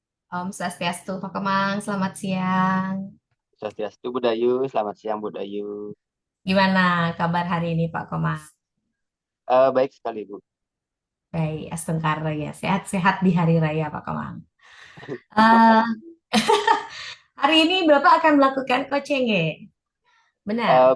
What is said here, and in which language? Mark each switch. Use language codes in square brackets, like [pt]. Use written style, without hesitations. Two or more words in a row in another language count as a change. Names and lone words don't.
[sa] Om Swastiastu, [id] Pak Kemang, selamat siang. Swastiastu Budayu, selamat siang Budayu. Gimana kabar hari ini, Pak Kemang? Baik sekali Bu. Baik, Astengkar ya, sehat-sehat di hari raya, Pak Kemang. Terima Eh, kasih. hari ini Bapak akan melakukan coaching, ya? Benar.